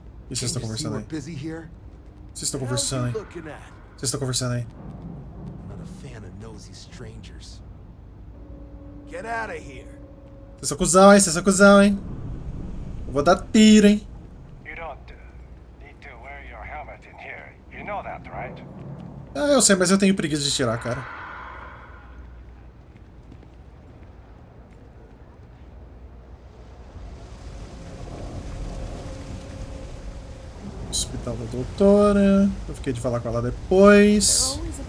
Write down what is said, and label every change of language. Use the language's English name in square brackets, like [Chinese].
[Portuguese] E vocês estão conversando aí? Vocês estão conversando aí? Vocês estão conversando aí? [English] Not a fan of nosy strangers. Get out of here. [Portuguese] Vocês são cuzão, hein? Vocês são cuzão, hein? Eu vou dar tiro, hein? [English] You don't need to wear your helmet in here. You know that, right? [Portuguese] Ah, eu sei, mas eu tenho preguiça de tirar, cara. Hospital da doutora. Eu fiquei de falar com ela depois.